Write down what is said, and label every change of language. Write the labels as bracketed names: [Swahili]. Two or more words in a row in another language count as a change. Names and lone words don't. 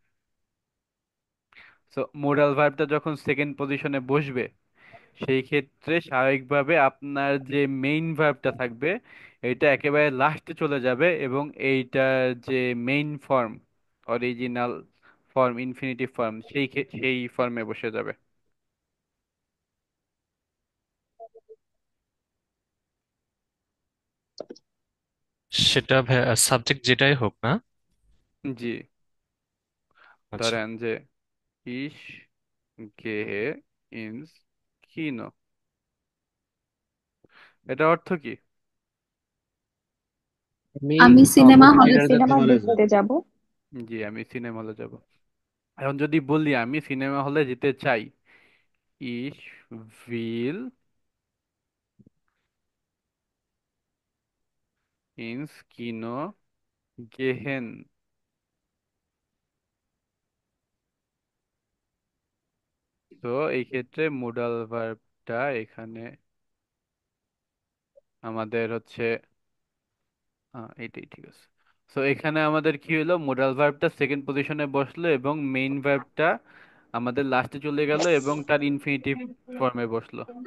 [Bangla] সো মোডাল ভার্বটা যখন সেকেন্ড পজিশনে বসবে, সেই ক্ষেত্রে স্বাভাবিকভাবে আপনার যে মেইন ভার্বটা থাকবে এটা একেবারে লাস্টে চলে যাবে, এবং এইটার যে [English] main form, original form, infinitive form, [Bangla] সেই ফর্মে বসে যাবে। সেটা সাবজেক্ট যেটাই হোক না? জি। আচ্ছা। ধরেন যে [German] ich gehe ins Kino, [Bangla] এটা অর্থ কি? আমি আমি সিনেমা হলে এটার সিনেমা হলে যাব। দেখতে যাব। জি, আমি সিনেমা হলে যাব। এখন যদি বলি আমি সিনেমা হলে যেতে চাই, [German] ich will ins Kino gehen. [Bangla] তো এই ক্ষেত্রে মোডাল ভার্বটা এখানে আমাদের হচ্ছে, এইটাই ঠিক আছে। সো এখানে আমাদের কি হলো, মোডাল ভার্বটা সেকেন্ড পজিশনে বসলো এবং মেইন ভার্বটা আমাদের লাস্টে চলে গেল এবং তার ইনফিনিটিভ ফর্মে বসলো।